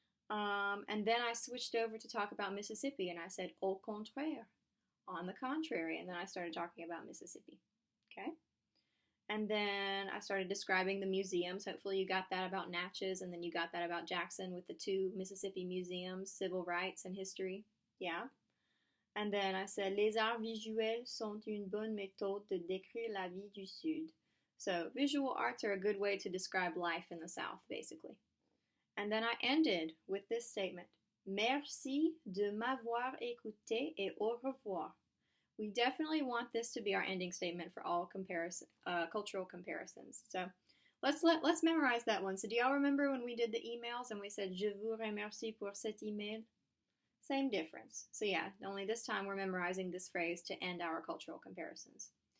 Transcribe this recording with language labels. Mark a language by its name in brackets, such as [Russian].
[English] And then I switched over to talk about Mississippi, and I said [French] au contraire, [English] on the contrary, and then I started talking about Mississippi. Okay? And then I started describing the museums. Hopefully you got that about Natchez, and then you got that about Jackson with the two Mississippi museums, civil rights and history. Yeah. And then I said, [French] les arts visuels sont une bonne méthode de décrire la vie du Sud. [English] So visual arts are a good way to describe life in the South, basically. And then I ended with this statement. [French] Merci de m'avoir écouté et au revoir. [English] We definitely want this to be our ending statement for all cultural comparisons. So let's memorize that one. So do y'all remember when we did the emails and we said, [French] je vous remercie pour cet email? [English] Same difference. So yeah, only this time we're memorizing this phrase to end our cultural comparisons.